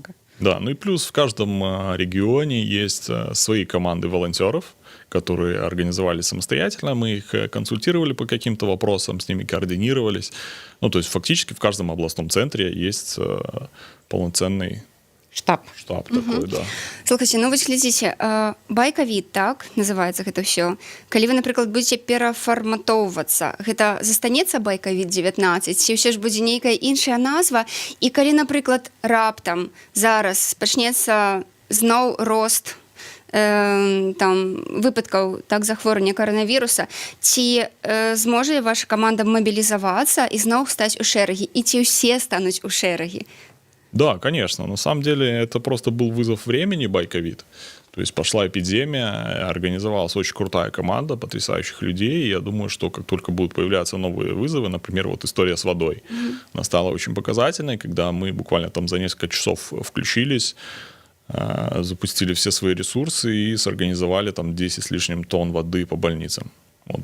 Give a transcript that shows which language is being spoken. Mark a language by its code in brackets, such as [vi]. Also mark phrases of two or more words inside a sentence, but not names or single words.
[ru] Да, и плюс в каждом регионе есть свои команды волонтеров, которые организовали самостоятельно. Мы их консультировали по каким-то вопросам, с ними координировались. То есть фактически в каждом областном центре есть полноценный штаб такой, да. [be] Слухайте, вось глядзіце, BuyCovid, так, называецца гэта ўсё. Калі вы, напрыклад, будзеце перафарматоўвацца, гэта застанецца BuyCovid-19, ці ўсё ж будзе нейкая іншая назва? І калі, напрыклад, раптам зараз пачнецца зноў рост выпадкаў захворвання каранавіруса, ці зможа ваша каманда мабілізавацца і зноў стаць у шэрагі? І ці ўсе стануць у шэрагі? [ru] Да, конечно. На самом деле это просто был вызов времени BuyCovid. То есть пошла эпидемия, организовалась очень крутая команда потрясающих людей. И я думаю, что как только будут появляться новые вызовы, например, вот история с водой, она стала очень показательной, когда мы буквально там за несколько часов включились, запустили все свои ресурсы и сорганизовали там 10 с лишним тонн воды по больницам.